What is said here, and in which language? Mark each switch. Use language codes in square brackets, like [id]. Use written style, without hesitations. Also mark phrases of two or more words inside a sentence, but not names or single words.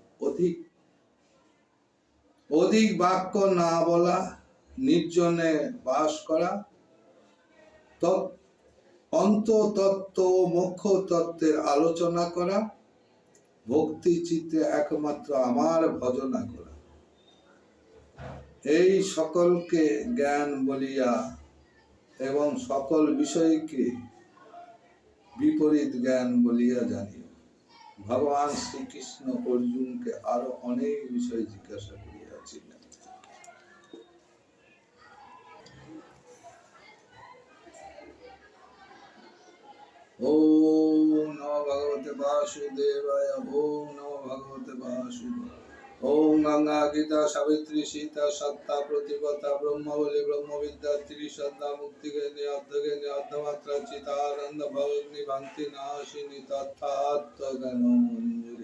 [bn] অধিক বাক্য না বলা, নির্জনে বাস করা, অন্ততত্ত্ব ও মোক্ষ তত্ত্বের আলোচনা করা, ভক্তি চিত্তে একমাত্র আমার ভজনা করা, এই সকলকে জ্ঞান বলিয়া এবং সকল বিষয়কে বিপরীত জ্ঞান বলিয়া জানিও। ভগবান শ্রীকৃষ্ণ অর্জুনকে আরো অনেক বিষয় জিজ্ঞাসা করিয়াছিলেন। [sa] ওম নমো ভগবতে বাসুদেবায় ওম নমো ভগবতে বাসুদেবায়। ओम गंगा गीता सावित्री सीता सत्ता प्रतिपदा ब्रह्मवली ब्रह्मविद्या त्रिसद्धा मुक्ति ज्ञानी अर्धमात्रा चितानंद भवग्नि भांति नाशिनी तथात्म ज्ञान मंजरी।